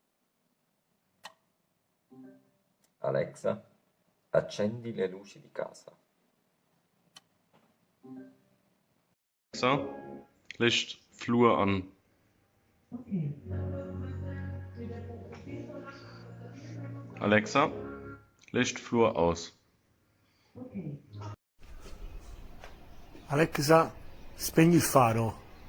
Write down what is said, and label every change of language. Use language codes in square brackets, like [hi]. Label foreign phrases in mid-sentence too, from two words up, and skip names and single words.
[it] Alexa, accendi le luci di casa. [de] Alexa, Licht Flur an. Alexa, Licht Flur aus. [it] Alexa, spegni il faro.